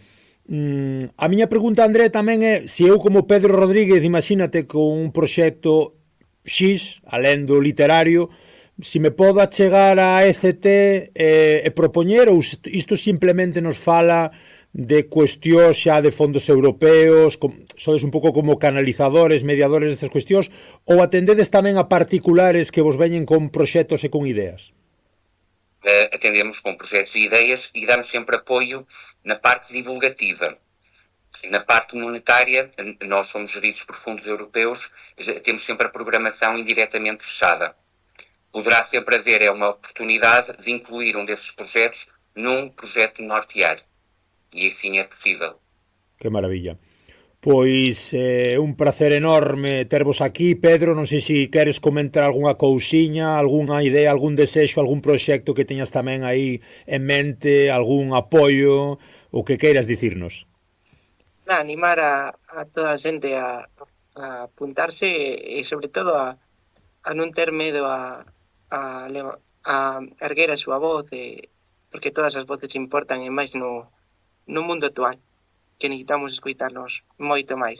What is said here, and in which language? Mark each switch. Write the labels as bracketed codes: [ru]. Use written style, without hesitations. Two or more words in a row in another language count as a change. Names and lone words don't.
[gl] A miña pregunta, André, tamén é se eu como Pedro Rodríguez, imagínate, con un proxecto X, alén do literario, se me podo achegar a ECT e propoñer, ou isto simplemente nos fala de cuestións xa de fondos europeos, sodes un pouco como canalizadores, mediadores destas cuestións, ou atendedes tamén a particulares que vos veñen con proxectos e con ideas? [pt] Atendemos com projetos e ideias e damos sempre apoio na parte divulgativa. Na parte monetária, nós somos geridos por fundos europeus, temos sempre a programação indiretamente fechada. Poderá sempre haver uma oportunidade de incluir um desses projetos num projeto nortear. E assim é possível. [gl] Que maravilla. Pois un placer enorme tervos aquí, Pedro. Non sei se queres comentar algunha cousiña, algunha idea, algún desexo, algún proxecto que teñas tamén aí en mente, algún apoio, o que queiras dicirnos. Animar a toda a xente a apuntarse e sobre todo a non ter medo a erguer a súa voz, porque todas as voces importan e máis no mundo actual, que necesitamos escoitarnos moito máis.